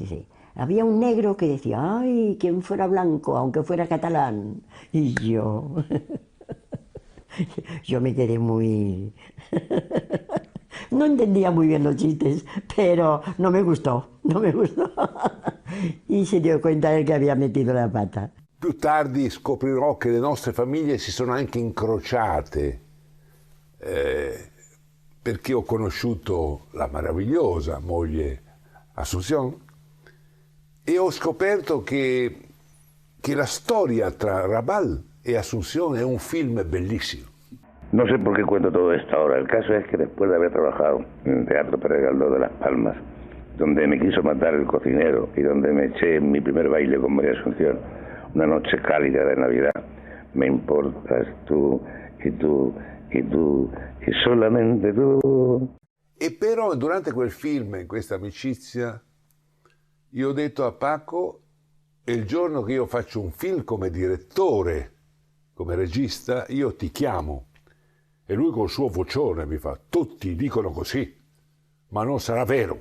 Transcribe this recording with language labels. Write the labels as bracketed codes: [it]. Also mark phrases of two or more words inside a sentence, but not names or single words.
[es] Dice, había un negro que decía, ay, quien fuera blanco, aunque fuera catalán. Y yo me quedé muy... No entendía muy bien los chistes, pero no me gustó. Y se dio cuenta de [it] che aveva messo [es] la pata. [it] Più tardi scoprirò che le nostre famiglie si sono anche incrociate, perché ho conosciuto la meravigliosa moglie Asunción e ho scoperto che la storia tra Raval e Asunción è un film bellissimo. [es] No sé por qué cuento todo esto ahora. El caso es que después de haber trabajado en el Teatro Pérez Galdós de Las Palmas, donde me quiso matar el cocinero y donde me eché en mi primer baile con María Asunción, una noche cálida de Navidad, me importas tú, y tú, y tú, y solamente tú. [it] E però durante quel film, in questa amicizia, io ho detto a Paco, il giorno che io faccio un film come direttore, come regista, io ti chiamo. E lui col suo vocione mi fa, tutti dicono così, ma non sarà vero.